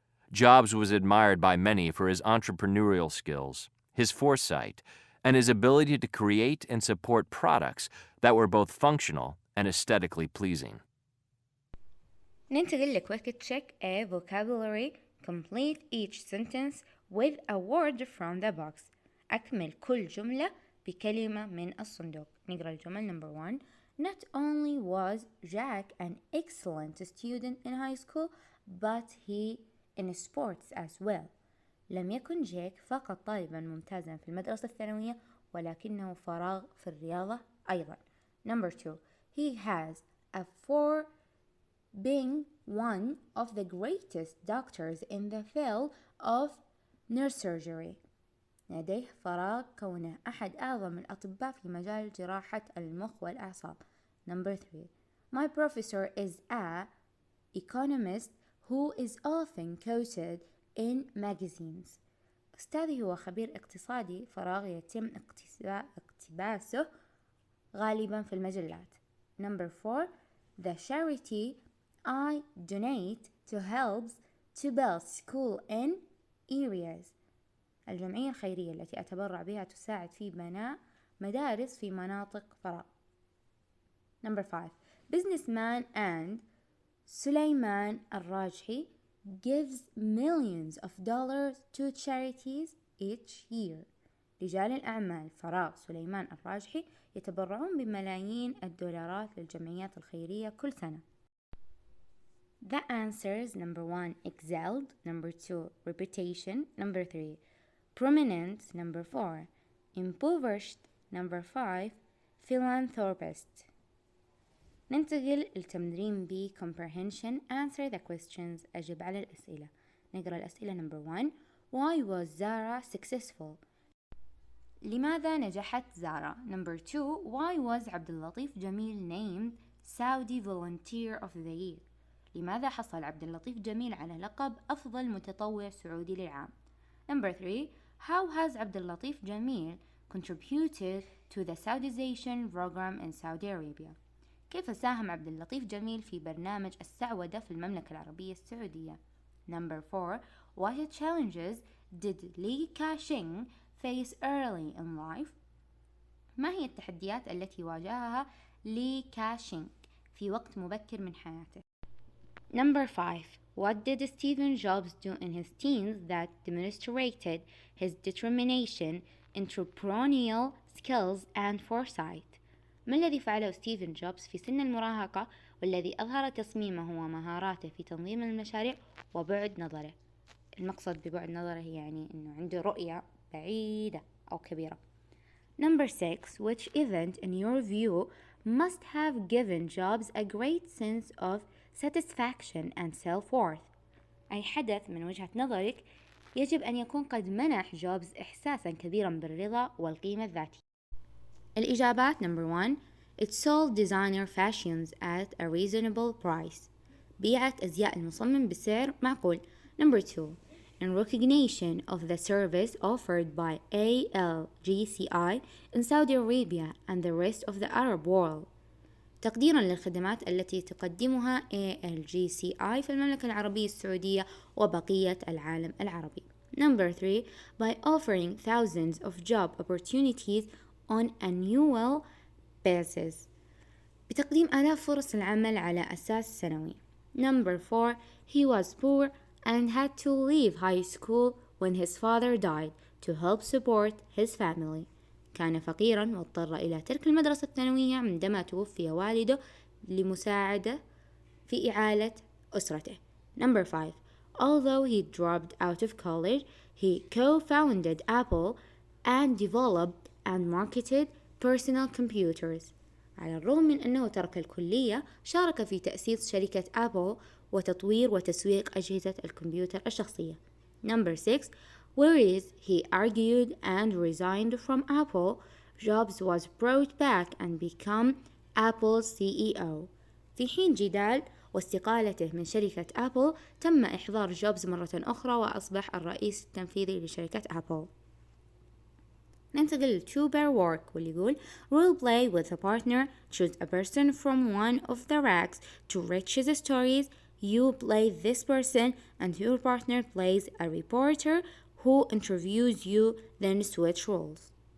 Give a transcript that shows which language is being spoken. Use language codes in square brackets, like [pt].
[en] Jobs was admired by many for his entrepreneurial skills, his foresight, and his ability to create and support products that were both functional and aesthetically pleasing. [ar] ننتقل [en] لquick check a vocabulary. Complete each sentence with a word from the box. [ar] أكمل كل جملة بكلمة من الصندوق. نقرأ الجمل. [en] Number 1. Not only was Jack an excellent student in high school, but he in sports as well. [ar] لم يكن جاك فقط طالبا ممتازا في المدرسة الثانوية ولكنه فراغ في الرياضة أيضا. [en] Number 2. He has a for being one of the greatest doctors in the field of neurosurgery. [ar] لديه فراغ كونه أحد أعظم الأطباء في مجال جراحة المخ والأعصاب. [en] Number 3. My professor is a economist who is often quoted in magazines. [ar] أستاذي هو خبير اقتصادي فراغ يتم اقتباسه غالبا في المجلات. [en] Number 4. The charity I donate to helps to build school in areas. [ar] الجمعية الخيرية التي أتبرع بها تساعد في بناء مدارس في مناطق فراغ. [en] Number 5. Businessman and سليمان الراجحي gives millions of dollars to charities each year. [ar] رجال الأعمال فراغ سليمان الراجحي يتبرعون بملايين الدولارات للجمعيات الخيرية كل سنة. [en] The answers: Number 1. Excelled. Number 2. Reputation. Number 3. Prominent. Number 4. Impoverished. Number 5. Philanthropist. [ar] ننتقل للتمرين ب comprehension. [en] Answer the questions. [ar] أجب على الأسئلة. نقرأ الأسئلة. [en] Number 1. Why was Zara successful? [ar] لماذا نجحت زارا؟ [en] Number 2. Why was عبد اللطيف جميل named Saudi Volunteer of the Year? [ar] لماذا حصل عبد اللطيف جميل على لقب أفضل متطوع سعودي للعام؟ [en] Number 3. How has عبد اللطيف جميل contributed to the Saudization program in Saudi Arabia? [ar] كيف ساهم عبد اللطيف جميل في برنامج السعودة في المملكة العربية السعودية؟ [en] Number 4. What challenges did Li Ka-shing face early in life? [ar] ما هي التحديات التي واجهها لي كاشينغ في وقت مبكر من حياته؟ [en] Number 5. What did Stephen Jobs do in his teens that demonstrated his determination, entrepreneurial skills and foresight? [ar] ما الذي فعله ستيفن جوبز في سن المراهقة والذي أظهر تصميمه ومهاراته في تنظيم المشاريع وبعد نظره؟ المقصد ببعد نظره يعني أنه عنده رؤية بعيدة أو كبيرة. [en] Number 6. Which event in your view must have given Jobs a great sense of satisfaction and self-worth? [ar] أي حدث من وجهة نظرك يجب أن يكون قد منح جوبز إحساسا كبيرا بالرضا والقيمة الذاتية؟ الإجابات. [en] Number 1. It sold designer fashions at a reasonable price. [ar] بيعت أزياء المصمم بسعر معقول. [en] Number 2. In recognition of the service offered by ALGCI in Saudi Arabia and the rest of the Arab world. [ar] تقديرا للخدمات التي تقدمها ALGCI في المملكة العربية السعودية وبقية العالم العربي. [en] Number 3. By offering thousands of job opportunities on annual basis. [ar] بتقديم آلاف فرص العمل على أساس سنوي. [en] Number 4. He was poor and had to leave high school when his father died to help support his family. [ar] كان فقيرا واضطر إلى ترك المدرسة الثانوية عندما توفي والده لمساعدة في إعالة أسرته. [en] Number 5. Although he dropped out of college, he co-founded Apple and developed and marketed personal computers. [ar] على الرغم من أنه ترك الكلية، شارك في تأسيس شركة أبل وتطوير وتسويق أجهزة الكمبيوتر الشخصية. [en] Number 6. Whereas he argued and resigned from Apple, Jobs was brought back and became Apple's CEO. [ar] في حين جدال واستقالته من شركة أبل، تم إحضار جوبز مرة أخرى وأصبح الرئيس التنفيذي لشركة أبل. ننتقل [en] to pair work [ar] واللي يقول [en] role play with a partner. Choose a person from one of the racks to reach his stories. You play this person and your partner plays a reporter who interviews you, then switch roles.